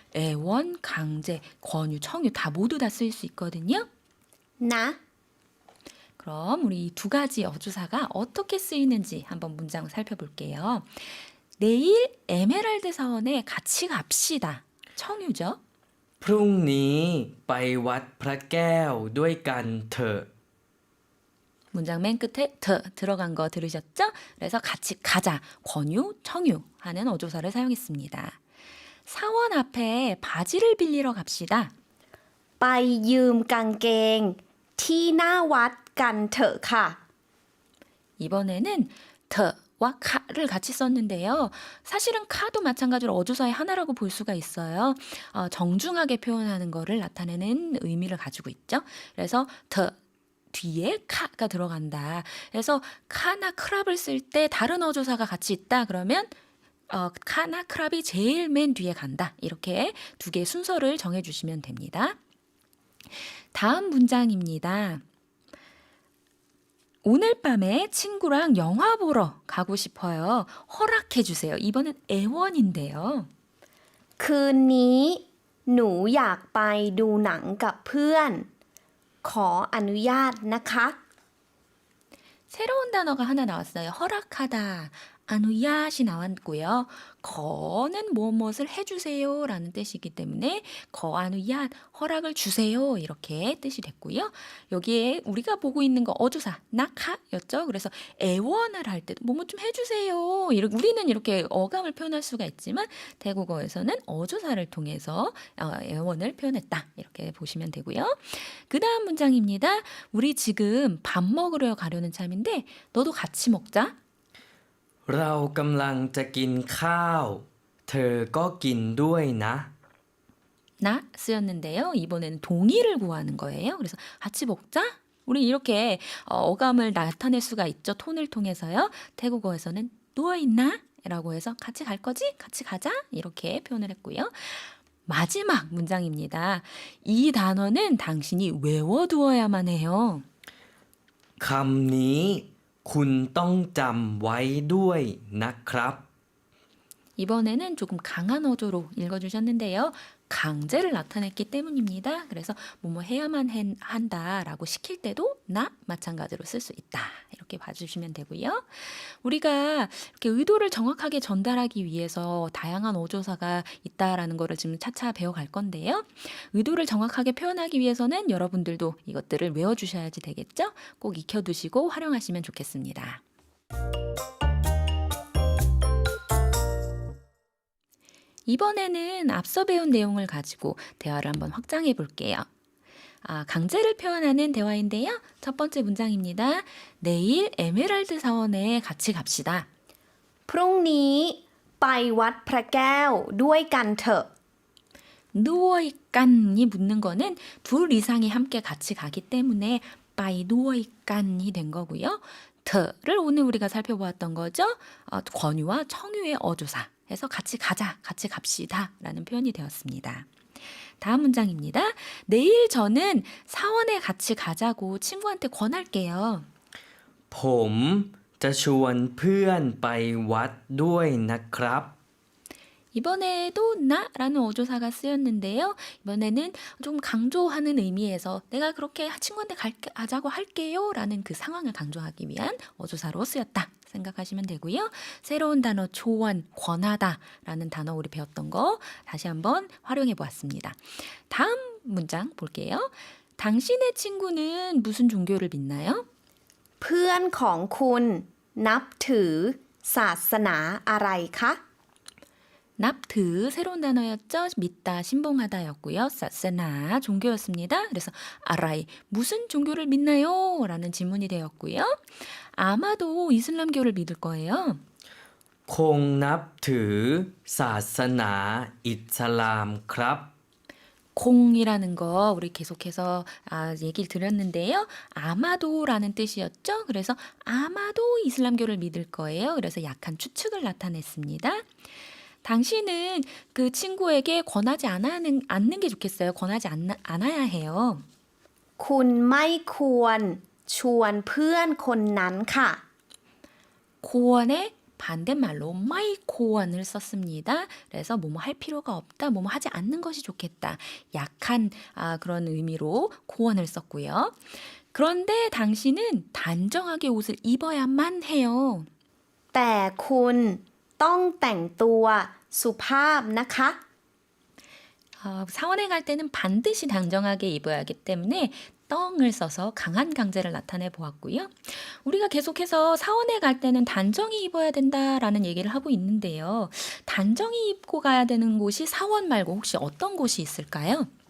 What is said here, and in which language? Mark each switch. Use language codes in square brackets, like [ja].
[ko] 애원, 강제, 권유, 청유 다 모두 다 쓰일 수 있거든요. [th] นะ [ko] 그럼 우리 이 두 가지 어조사가 어떻게 쓰이는지 한번 문장 살펴볼게요. 내일 에메랄드 사원에 같이 갑시다. 청유죠. [th] พรุ่งนี้ไปวัดพระแก้วด้วยกันเถอะ [ko] 문장 맨 끝에 더 들어간 거 들으셨죠? 그래서 같이 가자, 권유, 청유 하는 어조사를 사용했습니다. 사원 앞에 바지를 빌리러 갑시다. [th] ไปยืมกางเกงที่หน้าวัดกันเถอะค่ะ [ko] 이번에는 더와 카를 같이 썼는데요. 사실은 카도 마찬가지로 어조사의 하나라고 볼 수가 있어요. 정중하게 표현하는 거를 나타내는 의미를 가지고 있죠. 그래서 더 뒤에 카가 들어간다. 그래서 카나 크랍을 쓸 때 다른 어조사가 같이 있다. 그러면 카나 크랍이 제일 맨 뒤에 간다. 이렇게 두 개의 순서를 정해주시면 됩니다. 다음 문장입니다. 오늘 밤에 친구랑 영화 보러 가고 싶어요. 허락해 주세요. 이번엔 애원인데요. [th] คืนนี้หนูอยากไปดูหนังกับเพื่อน ขออนุญาตนะคะ [ko] 새로운 단어가 하나 나왔어요. 허락하다. 아누얏이 나왔고요. 거는 무엇을 해주세요 라는 뜻이기 때문에 거아누얏 허락을 주세요 이렇게 뜻이 됐고요. 여기에 우리가 보고 있는 거 어조사 낙하였죠. 그래서 애원을 할 때도 뭐뭐 좀 해주세요. 우리는 이렇게 어감을 표현할 수가 있지만 태국어에서는 어조사를 통해서 애원을 표현했다 이렇게 보시면 되고요. 그 다음 문장입니다. 우리 지금 밥 먹으러 가려는 참인데 너도 같이 먹자. [th] เรากำลังจะกินข้าว เธอก็กินด้วยนะ [ko] 나 쓰였는데요. 이번에는 동의를 구하는 거예요. 그래서 같이 먹자. 우리 이렇게 어감을 나타낼 수가 있죠. 톤을 통해서요. 태국어에서는 누워있나? 라고 해서 같이 갈 거지? 같이 가자. 이렇게 표현을 했고요. 마지막 문장입니다. 이 단어는 당신이 외워두어야만 해요. [th] คำนี้คุณต้องจำไว้ด้วยนะครับ [ko] 이번에는 조금 강한 어조로 읽어주셨는데요. 강제를 나타냈기 때문입니다. 그래서 뭐뭐 해야만 한다라고 시킬 때도 나 마찬가지로 쓸 수 있다. 이렇게 봐주시면 되고요. 우리가 이렇게 의도를 정확하게 전달하기 위해서 다양한 어조사가 있다라는 거를 지금 차차 배워갈 건데요. 의도를 정확하게 표현하기 위해서는 여러분들도 이것들을 외워주셔야지 되겠죠? 꼭 익혀두시고 활용하시면 좋겠습니다. 이번에는 앞서 배운 내용을 가지고 대화를 한번 확장해 볼게요. 강제를 표현하는 대화인데요. 첫 번째 문장입니다. 내일 에메랄드 사원에 같이 갑시다. [th] พรุ่งนี้ไปวัดพระแก้วด้วยกันเถอะ [ko] 누워있간이 묻는 거는 둘 이상이 함께 같이 가기 때문에 빠이 누워있간이 된 거고요. 더를 오늘 우리가 살펴보았던 거죠. 권유와 청유의 어조사 해서 같이 가자, 같이 갑시다 라는 표현이 되었습니다. 다음 문장입니다. 내일 저는 사원에 같이 가자고 친구한테 권할게요. [th] ผมจะชวนเพื่อนไปวัดด้วยนะครับ [ko] 이번에도 나라는 어조사가 쓰였는데요. 이번에는 좀 강조하는 의미에서 내가 그렇게 친구한테 가자고 할게요 라는 그 상황을 강조하기 위한 어조사로 쓰였다 생각하시면 되고요. 새로운 단어 조언, 권하다 라는 단어 우리 배웠던 거 다시 한번 활용해 보았습니다. 다음 문장 볼게요. 당신의 친구는 무슨 종교를 믿나요? [th] เพื่อนของคุณนับถือศาสนาอะไรคะ [ko] 납트 새로운 단어였죠. 믿다, 신봉하다였고요. 사세나 종교였습니다. 그래서 아라이 무슨 종교를 믿나요? 라는 질문이 되었고요. 아마도 이슬람교를 믿을 거예요. [th] คงนับถือศาสนาอิสลามครับ [ko] 공이라는 거 우리 계속해서 얘기를 드렸는데요. 아마도라는 뜻이었죠. 그래서 아마도 이슬람교를 믿을 거예요. 그래서 약한 추측을 나타냈습니다. 당신은 그 친구에게 권하지 않는 게 좋겠어요. 권하지 않아야 해요. [th] คุณไม่ควรชวนเพื่อนคนนั้นค่ะ [ko] 고원의 반대말로 마이 고원을 썼습니다. 그래서 뭐뭐 할 필요가 없다, 뭐뭐 하지 않는 것이 좋겠다. 약한 그런 의미로 고원을 썼고요. 그런데 당신은 단정하게 옷을 입어야만 해요. [th] แต่คุณต้องแต่งตัวสุภาพนะคะ [ko] 사원에 갈 때는 반드시 단정하게 입어야 하기 때문에 떵을 써서 강한 강제를 나타내 보았고요. 우리가 계속해서 사원에 갈 때는 단정히 입어야 된다라는 얘기를 하고 있는데요. 단정히 입고 가야 되는 곳이 사원 말고 혹시 어떤 곳이 있을까요?